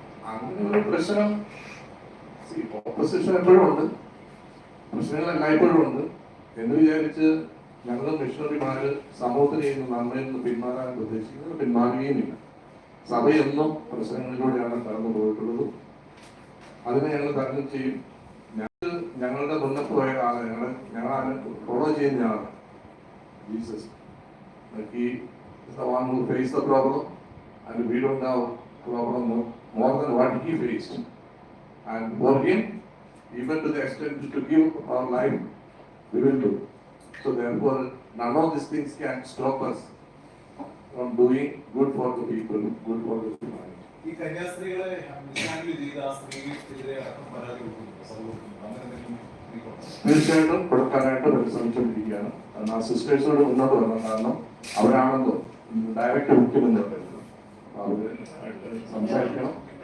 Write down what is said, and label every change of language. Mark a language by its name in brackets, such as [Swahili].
[Malayalam] അങ്ങനെ ഒരു പ്രശ്നം ഓപ്പോസിഷൻ എപ്പോഴും ഉണ്ട്, പ്രശ്നങ്ങൾ എല്ലായ്പ്പോഴും ഉണ്ട് എന്ന് വിചാരിച്ച് ഞങ്ങൾ മിഷണറിമാര് സമൂഹത്തിന് ചെയ്യുന്ന നന്മയിൽ നിന്ന് പിന്മാറാൻ ഉദ്ദേശിക്കുന്നത് പിന്മാറുകയുമില്ല. സഭയെന്നും പ്രശ്നങ്ങളിലൂടെയാണ് കടന്നു പോയിട്ടുള്ളതും അതിനെ ഞങ്ങൾ തരണം ചെയ്യും. ഞങ്ങളുടെ മുന്നോട്ട് പോയ ആളെ ഞങ്ങൾ ഫോളോ ചെയ്യുന്ന ആളാണ് Jesus. [English] He is the one who faced the problem, and we don't have problem more than what he faced. And for him, even to the extent to give our life, we will do. So therefore, none of these things can stop us from doing good for the people, good for the humanity. [Malayalam] ഈ കന്യാസ്ത്രീകളെ മിസ്ഹാൻഡിൽ ചെയ്ത ആ സ്ത്രീക്കെതിരെ അടക്കം പരാതി കൊടുക്കുന്നു സമൂഹത്തിൽ. അങ്ങനെ എന്തെങ്കിലും തീർച്ചയായിട്ടും കൊടുക്കാനായിട്ട് പരിശ്രമിച്ചുകൊണ്ടിരിക്കുകയാണ്. കാരണം ആ സിസ്റ്റേഴ്സോട് മുന്നോട്ട് വരണം. കാരണം അവരാണല്ലോ ഡയറക്റ്റ് മുഖ്യമന്ത്രി. അവര് സംസാരിക്കണം.